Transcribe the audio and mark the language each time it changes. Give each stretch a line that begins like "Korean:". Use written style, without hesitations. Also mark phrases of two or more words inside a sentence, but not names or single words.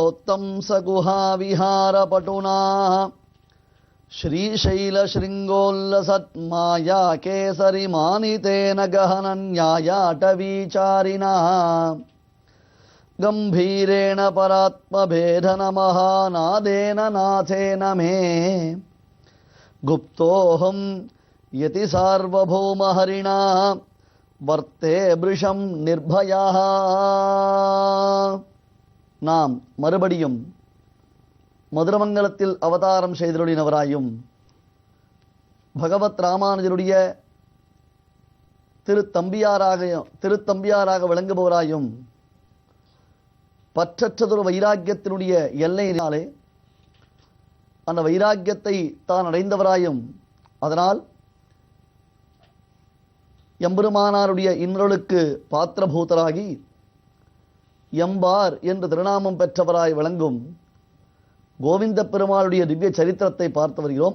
Sanskrit: वेदोत्तम सगुहा विहार पटुना श्रीशैल शृंगोल्लसत्माया केसरी मानितेन गहनन्यायाटवीचारिणा गंभीरेण परात्मभेदन महानादेन नाथेन मे गुप्तोऽहं यति सार्वभौम हरिणा वर्ते वृषं निर्भयः.
Tamil: நாம் மறுபடியும் மதுரமங்கலத்தில் அவதாரம் செய்தருளினவராயும் பகவத் ராமானுஜருடைய திருத்தம்பியாராக விளங்குபவராயும் பற்றற்றதொரு வைராக்கியத்தினுடைய எல்லையினாலே அந்த வைராக்கியத்தை தான் அடைந்தவராயும் அதனால் எம்பெருமானாருடைய இன்னொருளுக்கு பாத்திரபூதராகி எம்பார் என்று திருநாமம் பெற்றவராய் விளங்கும் கோவிந்த பெருமாளுடைய திவ்ய சரித்திரத்தை பார்த்து வருகிறோம்.